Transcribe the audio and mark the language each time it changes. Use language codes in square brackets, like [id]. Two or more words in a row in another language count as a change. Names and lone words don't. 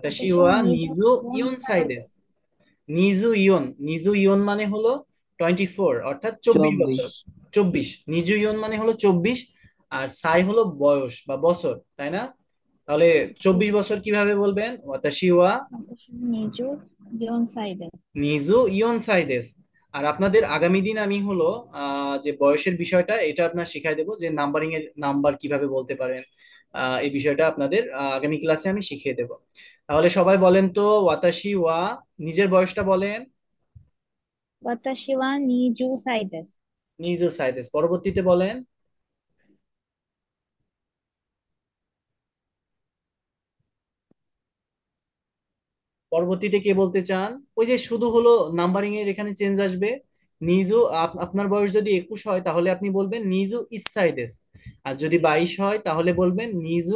[ja] 私は ওয়া নিজু নিজু ইয়ন 四歳です. সাইডেস। 二十四, 二十四 [bn] মানে হলো 24 অর্থাৎ 24 24। বছর। 24 [ja] 二十四 [bn] মানে হলো 24, আর সাই হলো বয়স বা বছর, তাই না? তাহলে জি। 24 বছর কিভাবে বলবেন? [ja] 私は私20 4歳です。二十四歳です. [bn] আর আপনাদের আগামী দিন আমি হলো যে বয়সের বিষয়টা এটা আপনার শিখাই দেবো, যে নাম্বারিং এর নাম্বার কিভাবে বলতে পারেন। এই বিষয়টা আপনাদের আগামী ক্লাসে আমি শিখিয়ে দেব। তাহলে সবাই বলেন তো, [ja] 私は [bn] নিজের বয়সটা বলেন। [ja] 私は20歳です。二十歳です. [bn] পরবর্তীতে বলেন। পরবর্তীতে কে বলতে চান? ওই যে শুধু হলো নাম্বারিং এর এখানে চেঞ্জ আসবে। নিজু আপনার বয়স যদি 21 হয় তাহলে আপনি বলবেন [ja] 二十一歳です, [bn] আর যদি 22 হয় তাহলে বলবেন নিজু